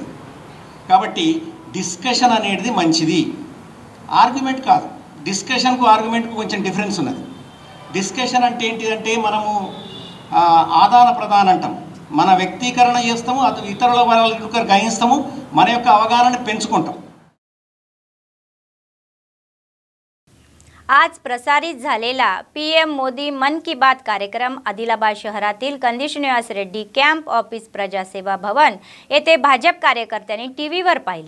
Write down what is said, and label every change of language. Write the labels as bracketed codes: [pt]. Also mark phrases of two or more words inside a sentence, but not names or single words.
[te] కాబట్టి డిస్కషన్ అనేది మంచిది, ఆర్గ్యుమెంట్ కాదు. డిస్కషన్కు ఆర్గ్యుమెంట్కు కొంచెం డిఫరెన్స్ ఉన్నది. డిస్కషన్ అంటే ఏంటిదంటే మనము ఆదాన ప్రదానం అంటాం. మన వ్యక్తీకరణ చేస్తాము, అది ఇతరుల వాళ్ళకి గ్రహిస్తాము, మన యొక్క అవగాహనని పెంచుకుంటాం. [mr] आज प्रसारित झालेला PM मोदी मन की बात कार्यक्रम आदिलाबाद शहरातील कंदी श्रीनिवास रेड्डी कॅम्प ऑफिस प्रजासेवा भवन येथे भाजप कार्यकर्त्यांनी टीव्हीवर पाहिला.